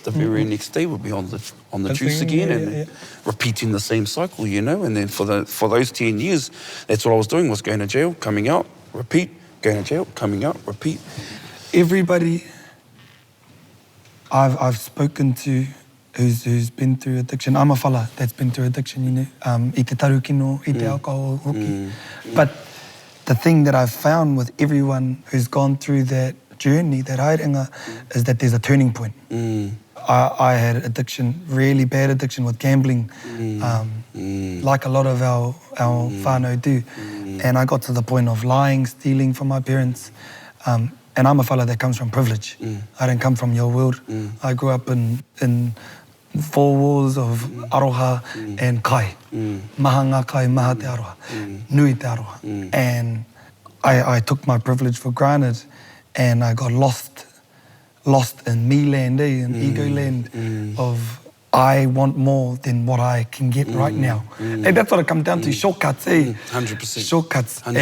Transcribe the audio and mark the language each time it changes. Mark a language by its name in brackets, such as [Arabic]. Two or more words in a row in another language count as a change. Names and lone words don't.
[English] The very next day would be on the juice again, and repeating the same cycle, you know. And then for those 10 years, that's what I was doing, was going to jail, coming out, repeat, going to jail, coming out, repeat. Everybody I've spoken to who's been through addiction, I'm a fella that's been through addiction, you know, [Māori] I te tarukino, I te alcohol, hoki. [English] But the thing that I've found with everyone who's gone through that journey, that haerenga, is that there's a turning point. I had addiction, really bad addiction with gambling, like a lot of our whānau do. And I got to the point of lying, stealing from my parents. And I'm a fella that comes from privilege. I didn't come from your world. I grew up in 4 walls of aroha and kai. [Māori] Maha ngā kai, maha te aroha. Nui te aroha. [English] And I took my privilege for granted, and I got lost in me land, in ego land of I want more than what I can get right now. And that's what it comes down to, shortcuts, 100%. Shortcuts. 100%.